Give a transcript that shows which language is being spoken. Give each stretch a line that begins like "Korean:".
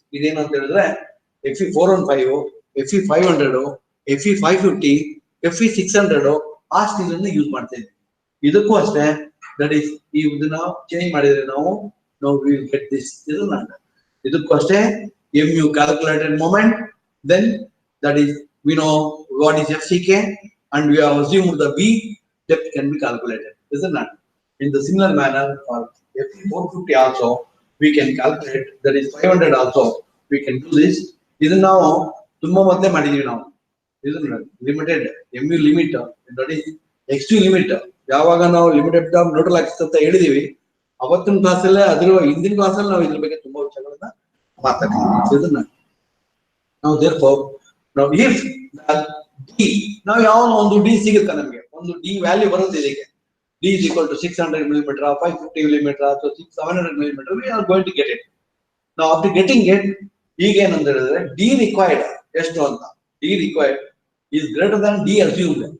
Kannada: ಇದೇನು ಅಂತ ಹೇಳಿದ್ರೆ Fe415, Fe500, Fe550, Fe600 ಆ ಸ್ಟೀಲ್ ಅನ್ನು ಯೂಸ್ ಮಾಡ್ತಾ ಇದ್ದೀವಿ. ಇದಕ್ಕೂ ಅಷ್ಟೇ,
English: that is
Kannada: ಇದನ್ನ ಚೇಂಜ್ ಮಾಡಿದ್ರೆ ನಾವು
English: we will get this, ಇದಕ್ಕೂ ಅಷ್ಟೇ mu calculated moment, then that is we know what is FCK and we have assumed the B depth can be calculated, isn't it? In the similar manner for Fe450 also we can calculate, that is 500 also we can do this.
Kannada: ಇದನ್ನ ನಾವು ತುಂಬಾ ಮೊದಲೇ ಮಾಡಿದೀವಿ ನಾವು, ಇದನ್ನ limited mu limit,
English: that is x2
Kannada: limit. ಯಾವಾಗ ನಾವು limited neutral Axis ಅಂತ ಹೇಳಿದೀವಿ, ಅವತ್ತಿನ ಕ್ಲಾಸಲ್ಲೇ ಅದ್ರ ಹಿಂದಿನ ಕ್ಲಾಸಲ್ಲಿ ನಾವು ಇದ್ರ ಬಗ್ಗೆ ತುಂಬಾ ವಿಷಯಗಳನ್ನ ಮಾತಾಡಿದ್ವಿ. ಇದನ್ನ ನಾವು
English: therefore now if d,
Kannada: ನಾವು ಯಾವ ಒಂದು d ಸಿಗುತ್ತೆ, ನಮಗೆ ಒಂದು d ವ್ಯಾಲ್ಯೂ ಬರುತ್ತೆ ಇದಕ್ಕೆ,
English: d is equal to 600 mm, 550 mm
Kannada: ಅಥವಾ 700 mm,
English: we are going to get it. Now after getting it,
Kannada: ಈಗ ಏನಂತ ಹೇಳಿದ್ರೆ
English: d required
Kannada: ಎಷ್ಟು ಅಂತ,
English: d required is greater than d assumed.